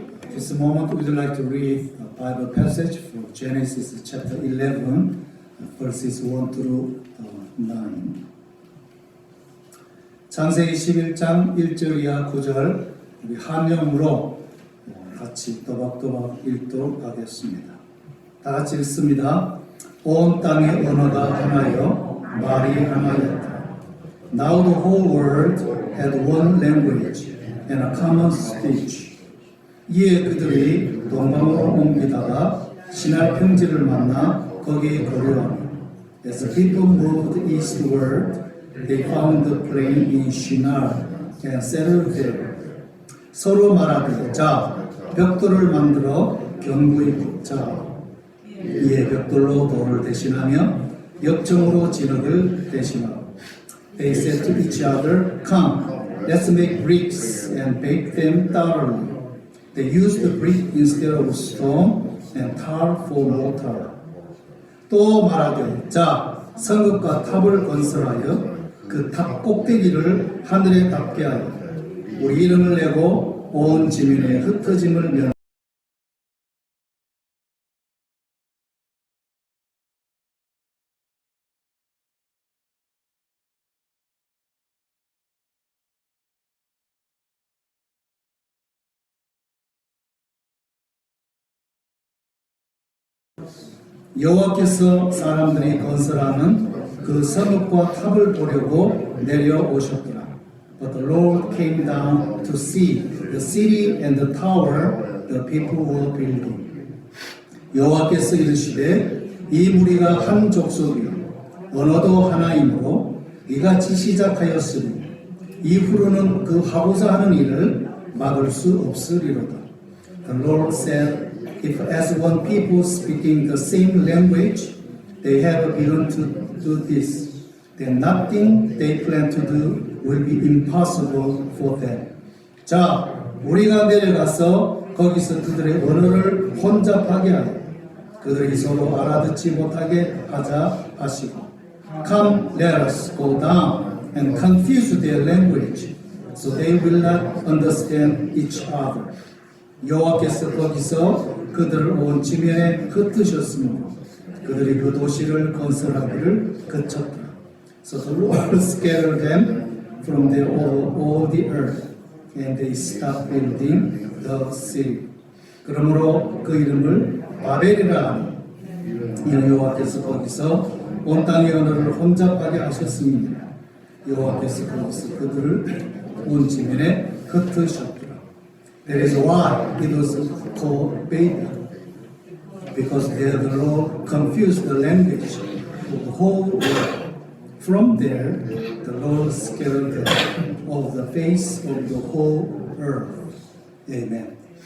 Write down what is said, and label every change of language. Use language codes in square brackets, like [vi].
[en] This moment we'd like to read a Bible passage from Genesis chapter 11 verses 1 through 9. [ko] 창세기 11장 1절 이하 9절 우리 한영으로 같이 또박또박 읽도록 하겠습니다. 다 같이 읽습니다. 온 땅의 언어가 하나여 말이 하나였다. [en] Now the whole world had one language and a common speech. [ko] 이에 그들이 동방으로 옮기다가 시날 평지를 만나 거기에 거류하며 [en] As the people moved eastward, they found the plain in Shinar and settled there. [ko] 서로 말하되 자, 벽돌을 만들어 견고히 굽자. 이에 벽돌로 돌을 대신하며 역청으로 진흙을 대신하고 [en] They said to each other, Come, let's make bricks and bake them thoroughly. They used the brick instead of stone and tar for mortar. [ko] 또 말하되, 자, 성읍과 탑을 건설하여 그 탑 꼭대기를 하늘에 닿게 하여 우리 이름을 내고 온 지면에 흩어짐을 면 여호와께서 사람들이 건설하는 그 성읍과 탑을 보려고 내려오셨더라. [en] But the Lord came down to see the city and the tower the people were building. [ko] 여호와께서 이르시되 이 무리가 한 족속이요 언어도 하나이므로 이같이 시작하였으니 이후로는 그 하고자 하는 일을 막을 수 없으리로다. [en] The Lord said, If as one people speaking the same language, they have begun to do this, then nothing they plan to do will be impossible for them. [ko] 자, 우리가 내려가서 거기서 그들의 언어를 혼잡하게 하여 그들이 서로 알아듣지 못하게 하자 하시고 [en] Come, let us go down and confuse their language, so they will not understand each other. [ko] 여호와께서 거기서 그들을 온 지면에 흩으셨으므로 그들이 그 도시를 건설하기를 그쳤더라. [en] So the Lord scattered them from there all the earth, and they stopped building the city. [ko] 그러므로 그 이름을 바벨이라 하니 이는 여호와께서 거기서 온 땅의 언어를 혼잡하게 하셨습니다. 여호와께서 거기서 그들을 온 지면에 흩으셨더라. [en] That is why it was called Babel, because there the Lord confused the language of the whole world. From there, the Lord scattered them over the face of the whole earth. Amen.